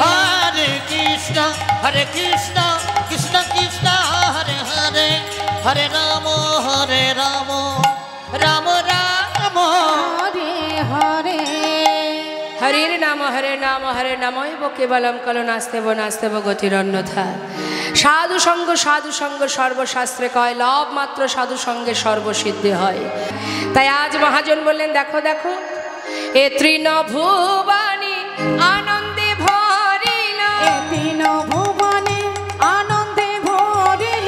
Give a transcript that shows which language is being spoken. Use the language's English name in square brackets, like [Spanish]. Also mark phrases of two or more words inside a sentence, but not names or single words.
[Sanskrit] হরে কৃষ্ণ কৃষ্ণ কৃষ্ণ হরে হরে হরে রাম রাম রাম হরে হরে হরির নাম হরে নামৈব কেবলম কলো নাস্তেব নাস্তেব গতিরন্যথা। [Bangla] সাধু সঙ্গ সর্বশাস্ত্রে কয়, লব মাত্র সাধু সঙ্গে সর্বসিদ্ধি হয়। তাই আজ মহাজন বললেন, দেখো দেখো এ তৃণভুবনে আনন্দে ভরিল, এ তিন ভুবনে আনন্দে ভরিল